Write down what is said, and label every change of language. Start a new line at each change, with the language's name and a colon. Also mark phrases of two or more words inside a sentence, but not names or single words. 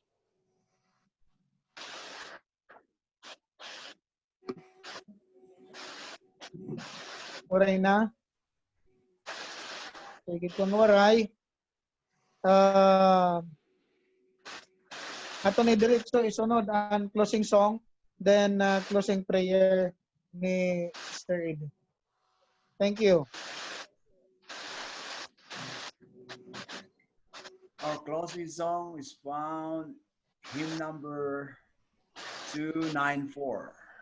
Waray: waray na sige kung waray ato ni diretso isunod ang
English: closing song then closing prayer
Waray: ni Sister Ed.
English: Thank you. Our closing song is found hymn number 294.